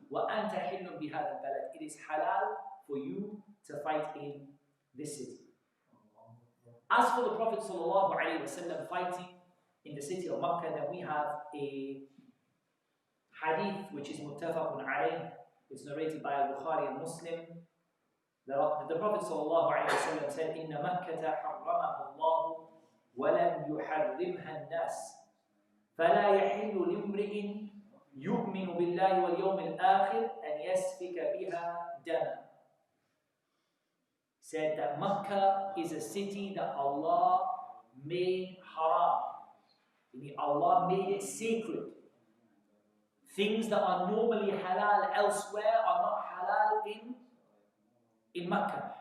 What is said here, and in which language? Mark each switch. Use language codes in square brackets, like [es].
[ar] وَأَنْتَ حِلٌّ بِهَذَا الْبَلَدِ, [en] it is halal for you to fight in this city. As for the Prophet ﷺ fighting in the city of Mecca, then we have a hadith which is muttafaqun alayh. It's narrated by al-Bukhari and Muslim. The Prophet ﷺ said, [ar] إِنَّ مَكَّةَ حَرَّمَهَا اللَّهُ وَلَمْ يُحَرِّمْهَا النَّاسِ فَلَا يَحِلُّ لِامْرِئٍ يُؤْمِنُ بِاللَّهِ وَالْيَوْمِ الْآخِرِ أَنْ يَسْفِكَ بِهَا دَمًا. [en] Said that Makkah is a city that Allah made haram. Allah made it sacred. Things that are normally halal elsewhere are not halal in Makkah.